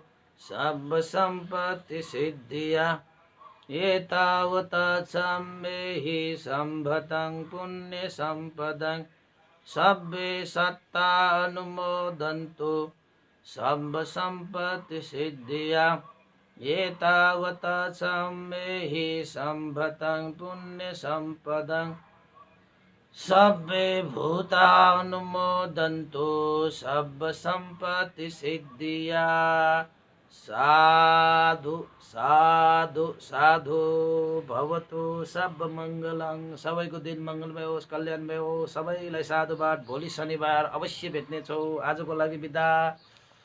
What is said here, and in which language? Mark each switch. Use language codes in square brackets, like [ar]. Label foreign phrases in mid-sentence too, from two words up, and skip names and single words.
[pi] सर्वसम्पत्तिसिद्धिया एतावता सम्मेहि सम्भतं पुण्यसम्पदं सब्बे सत्ता अनुमोदन्तु सर्वसम्पत्तिसिद्धिया एतावता सम्मेहि सम्भतं पुण्यसम्पदं सब्बे भूता अनुमोदन्तु सर्वसम्पत्तिसिद्धिया साधु साधु साधु भवतु सर्वमङ्गलं [ne] सबैको दिन मङ्गलमय होस् कल्याणमय होस् सबैलाई साधुवाद भोलि शनिबार अवश्य भेट्नेछौँ आजको लागि बिदा